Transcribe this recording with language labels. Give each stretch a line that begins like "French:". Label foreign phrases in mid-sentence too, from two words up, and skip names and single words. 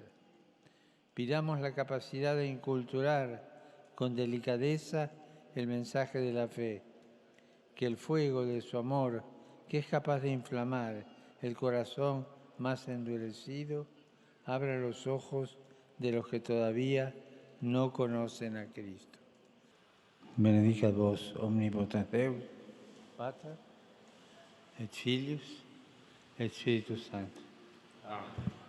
Spanish: Pidamos la capacidad de inculturar con delicadeza el mensaje de la fe, que el fuego de su amor, que es capaz de inflamar el corazón más endurecido, abra los ojos de los que todavía no conocen a Cristo.
Latin: Benedicat vos omnipotens Deus, Pater, et Filius, et Spiritus Sanctus. Amén.